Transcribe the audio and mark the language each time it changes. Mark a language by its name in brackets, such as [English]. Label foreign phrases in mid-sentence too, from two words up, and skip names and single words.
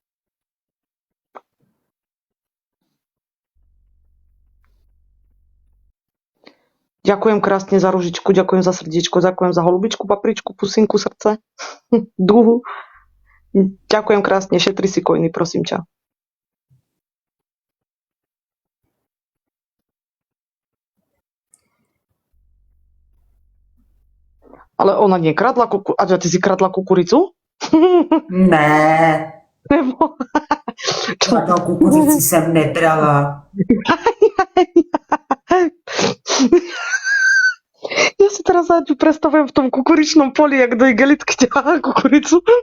[Slovak] Ďakujem krásne za ružičku, ďakujem za srdiečko, ďakujem za holubičku, papričku, pusinku, srdce, duhu. Ďakujem krásne, šetri si kojny, prosím ťa. Ale ona nekradla kukuricu. A ty si kradla kukuricu? [Czech] Ne, Nebo... žádnou kukuřici jsem nebrala. [Slovak] Ja si teraz predstavujem v tom kukuričnom poli, jak do igelitky ťahá kukuricu.